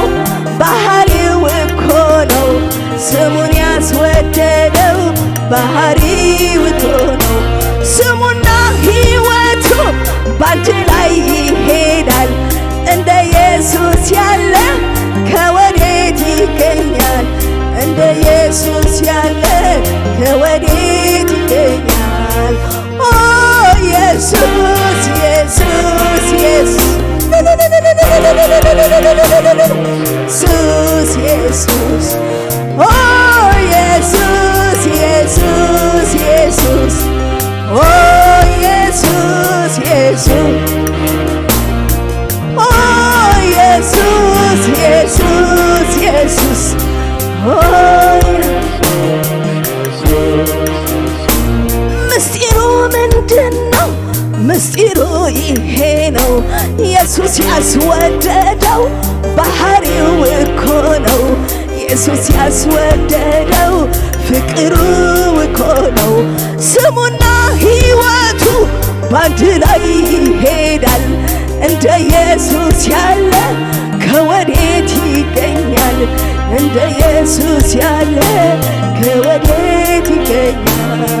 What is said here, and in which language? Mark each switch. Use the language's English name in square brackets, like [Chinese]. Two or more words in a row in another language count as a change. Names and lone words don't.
[Amharic] ባህሪው እኮ ነው ስሙን ያስወደደው ባህሪው እኮ ነው ስሙና ሕይወቱ ባንድ ላይ ይሄዳል እንደ ኢየሱስ ያለ ከወዴት ይገኛል እንደ ኢየሱስ ያለ ከወዴት ይገኛል ኦ ኢየሱስ ኢየሱስ ኢየሱስ [English] Jesus, oh Jesus, Jesus, Jesus, oh Jesus, Jesus, oh Jesus, Jesus, Jesus, [Amharic] oh ምስጢሩ ምንድነው? ምስጢሩ ይሄ ነው ኢየሱስ ያስወደደው ባህሪው እኮ ነው ኢየሱስ ያስወደደው ፍቅሩ እኮ ነው ስሙና ሕይወቱ ባንድ ላይ ይሄዳል እንደ ኢየሱስ ያለ ከወዴት ይገኛል እንደ ኢየሱስ ያለ ከወዴት ይገኛል